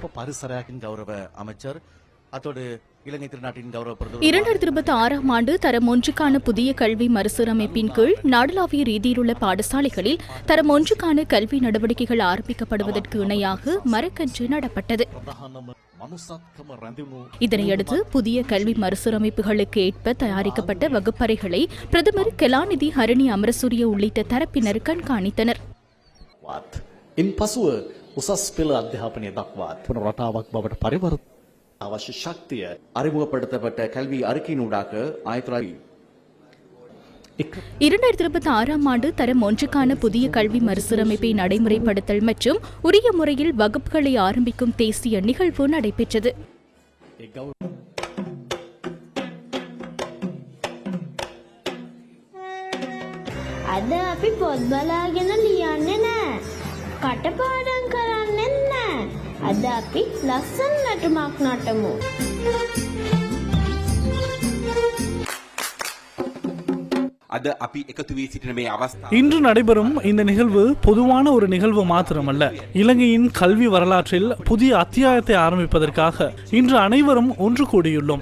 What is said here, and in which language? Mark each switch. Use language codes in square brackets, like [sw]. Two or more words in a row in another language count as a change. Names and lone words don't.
[ta] 2026ஆம் ஆண்டு தரம் 1க்கான புதிய கல்வி மறுசீரமைப்பின் கீழ் நாடளாவிய ரீதியிலுள்ள பாடசாலைகளில் தரம் 1க்கான கல்வி நடவடிக்கைகள் ஆரம்பிக்கப்படுவதற்கு இணையாக மரக்கன்று நடப்பட்டது. இதனையடுத்து புதிய கல்வி மறுசீரமைப்புகளுக்கு ஏற்ப தயாரிக்கப்பட்ட வகுப்பறைகளை பிரதமர் கலாநிதி ஹரிணி அமரசூரிய உள்ளிட்ட தரப்பினர் கண்காணித்தனர். [si] අවශ්‍ය ශක්තිය [ta] அறிமுகப்படுத்தப்பட்ட கல்வி அறிக்கையினூடாக 2026ஆம் ஆண்டு தரம் 1க்கான புதிய கல்வி மறுசீரமைப்பை நடைமுறைப்படுத்தல் மற்றும் உரிய முறையில் வகுப்புகளை ஆரம்பிக்கும் தேசிய நிகழ்வு நடைபெற்றது. [si] අද අපි පොත් බලාගෙන ලියන්නේ නැහැ. කටපාඩම් කරන්නේ නැහැ. අද අපි ලස්සන නටුමක් නටමු. [ta] இன்று நடைபெறும் இந்த நிகழ்வு பொதுவான ஒரு நிகழ்வு மாத்திரமல்ல, இலங்கையின் கல்வி வரலாற்றில் புதிய அத்தியாயத்தை ஆரம்பிப்பதற்காக இன்று அனைவரும் ஒன்று கூடியுள்ளோம்.